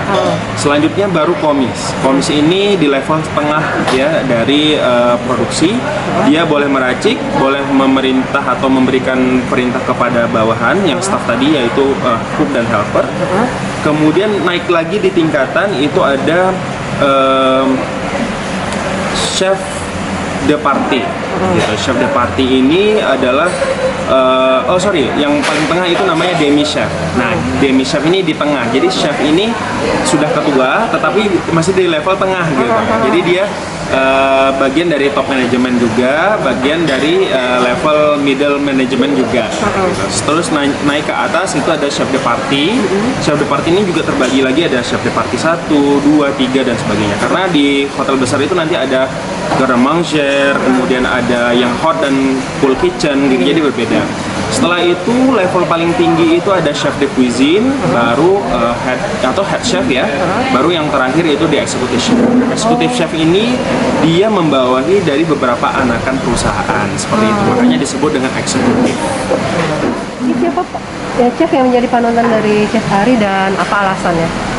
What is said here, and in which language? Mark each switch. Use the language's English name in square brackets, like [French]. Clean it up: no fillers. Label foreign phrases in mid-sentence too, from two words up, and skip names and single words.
[Indonesian] Selanjutnya baru komis. Komis ini ini di level tengah ya dari produksi. Dia boleh meracik, boleh memerintah atau memberikan perintah kepada bawahan yang staff tadi, yaitu cook dan helper. Kemudian naik lagi di tingkatan itu ada [French] chef de partie. [Indonesian] Gitu. [French] Chef de partie [Indonesian] ini adalah yang paling tengah itu namanya [French] demi chef. [Indonesian] Nah, [French] demi chef [Indonesian] ini di tengah. Jadi chef ini sudah ketua, tetapi masih di level tengah gitu. Jadi dia bagian dari [English] top management [Indonesian] juga, bagian dari level [English] middle management [Indonesian] juga. Gitu. Terus naik ke atas itu ada [French] chef de partie. Chef de partie [Indonesian] ini juga terbagi lagi, ada [French] chef de partie [Indonesian] 1, 2, 3 dan sebagainya. Karena di hotel besar itu nanti ada [French] garde manger, [Indonesian] kemudian ada yang hot dan [English] full kitchen, [Indonesian] jadi berbeda. Setelah itu level paling tinggi itu ada [French] chef de cuisine, [Indonesian] baru [English] head chef [Indonesian] ya, baru yang terakhir itu di [English] executive chef. Executive chef [Indonesian] ini dia membawahi dari beberapa anakan perusahaan seperti itu, makanya disebut dengan executive. Ini siapa Pak? Ya, chef yang menjadi panutan dari Chef Ari dan apa alasannya?